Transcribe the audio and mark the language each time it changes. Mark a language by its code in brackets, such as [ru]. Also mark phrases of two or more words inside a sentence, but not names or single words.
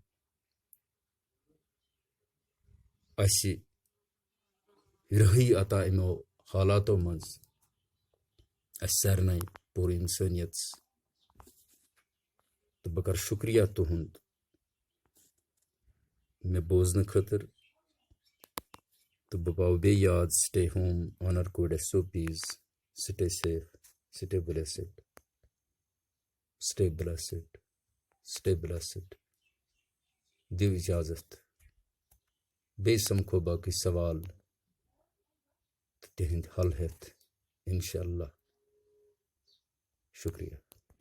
[ks] रही अता इमो हालातों मज सारे पूरी इंसानियत तो बह कर शुक्रिया तुहद मे बोजन खतर तो बह पाव बे याद [en] stay home honour code SOPs stay safe stay blessed [ks] दिव इजाजत बे समखो बाकी सवाल तिहंद हल हेत इंशाअल्लाह शुक्रिया।